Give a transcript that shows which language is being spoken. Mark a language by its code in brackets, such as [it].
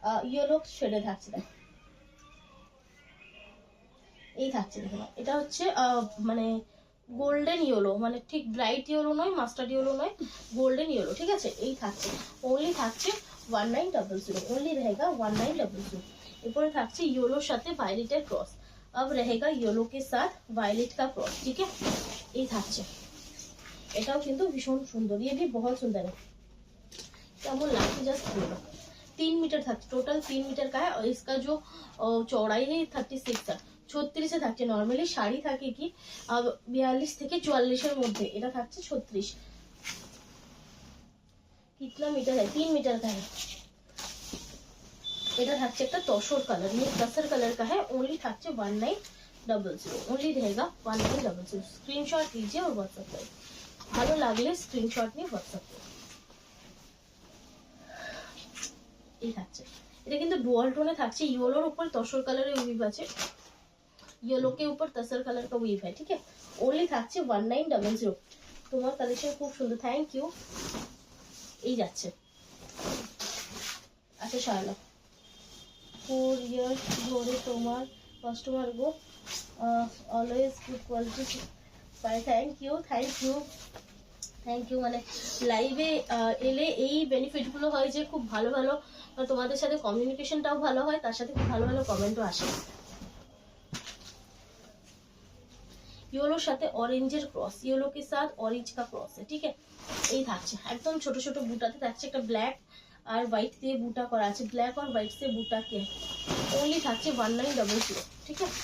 [bn] Yellow শেডে থাকছে, এই থাকছে দেখো, এটা হচ্ছে মানে গোল্ডেন ইয়েলো, মানে ঠিক ব্রাইট ইয়েলো নয়, মাস্টার্ড ইয়েলো নয়, গোল্ডেন ইয়েলো, ঠিক আছে। এই থাকছে, ওনলি থাকছে 1900, [hi] ओनली रहेगा 1900। [bn] এরপরে থাকছে ইয়েলোর সাথে ভায়োলেটের ক্রস, [hi] अब रहेगा येलो के साथ वायलेट का क्रॉस, ठीक है। [bn] এই থাকছে, এটাও কিন্তু ভীষণ সুন্দর, [hi] ये भी बहुत सुंदर है, [bn] কেমন লাগছে জাস্ট বলো। [hi] 3 मीटर থাকছে, টোটাল 3 मीटर का है, और इसका जो चौड़ाई है 36 है, 36 থাকছে। [bn] নরমালি শাড়ি থাকে কি 42 থেকে 44-এর মধ্যে, এটা থাকছে 36। [hi] कितना मीटर है, 3 मीटर का है। [bn] এটা থাকছে একটা তসর কালার, [hi] ये तसर कलर का है, [bn] ओनली থাকছে 1900, [hi] ओनली रहेगा 1900। स्क्रीनशॉट लीजिए और व्हाट्सएप करें, [bn] ভালো লাগলে স্ক্রিনশট নিয়ে হোয়াটসঅ্যাপ করুন। এই থাকছে, এটা কিন্তু ডুয়াল টোনে থাকছে, ইয়েলোর উপর তসর কালারের উইভ আছে, [hi] येलो के ऊपर तसर कलर का वीव है, ठीक है। [bn] ओनली থাকছে 1900। তোমার কালেকশন খুব সুন্দর, থ্যাংক ইউ। এই যাচ্ছে, আচ্ছা শায়লা 4 ইয়ার্স ধরে তোমার customer go, always good quality pi, thank you. মানে লাইভে এলে এই বেনিফিটগুলো হয় যে খুব ভালো ভালো তোমাদের সাথে কমিউনিকেশনটাও ভালো হয়, তার সাথে খুব ভালো ভালো কমেন্টও আসে। [hi] येलो [bn] সাথে অরেঞ্জের ক্রস, [hi] येलो के साथ ऑरेंज का क्रॉस है, ठीक है। [bn] এই থাকছে একদম ছোট ছোট বুটাতে থাকছে, একটা ব্ল্যাক আর হোয়াইট দিয়ে বুটা করা আছে, ব্ল্যাক আর হোয়াইট দিয়ে বুটা কে, ओनली থাকছে 1900, ठीक है।